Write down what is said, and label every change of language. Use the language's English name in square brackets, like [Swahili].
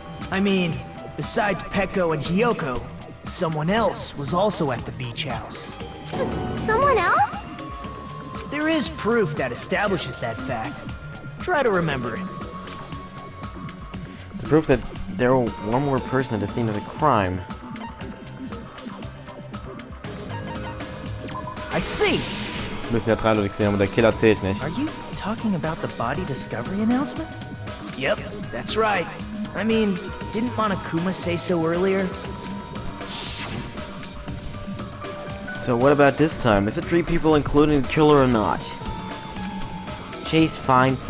[English] I mean, besides Peko and Hiyoko, someone else was also at the beach house. Someone else? There is proof that establishes that fact. Try to remember it. The proof that there was one more person at the scene of the crime. I see! [German] Müssen ja 3 Leute gesehen haben, der Killer zählt nicht. [English] Are you talking about the body discovery announcement? Yep, that's right. I mean, didn't Monokuma say so earlier? So what about this time? Is it 3 people including the killer or not? Chase, fine.